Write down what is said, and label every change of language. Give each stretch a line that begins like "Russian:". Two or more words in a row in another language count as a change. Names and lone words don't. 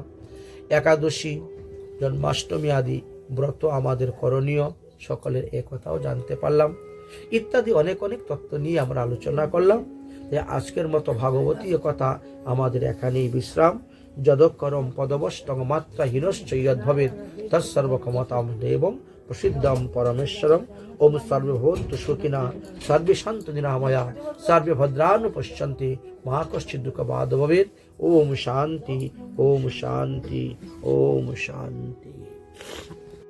Bangla: একাদশী, জন্মাষ্টমী আদি ব্রত আমাদের করণীয়, সকলের একথাও জানতে পারলাম। ইত্যাদি অনেক অনেক তত্ত্ব নিয়ে আমরা আলোচনা করলাম। আজকের মতো ভাগবতীয় কথা আমাদের এখানেই বিশ্রাম।
Sanskrit: যদক্ষরম পদবষ্টং মাত্রা হীনশ্চ যদ্ভবেৎ তৎসর্বক্ষমতাং দেবং প্রসিদ্ধম পরমেশ্বরম। ওম সর্বে ভবন্তু সুখিনঃ, সর্বে সন্তু নিরাময়া, সর্বে ভদ্রাণি পশ্যন্তি, মা কশ্চিৎ দুঃখভাগ্ ভবেৎ। ওম শান্তি, ওম শান্তি, ওম শান্তি।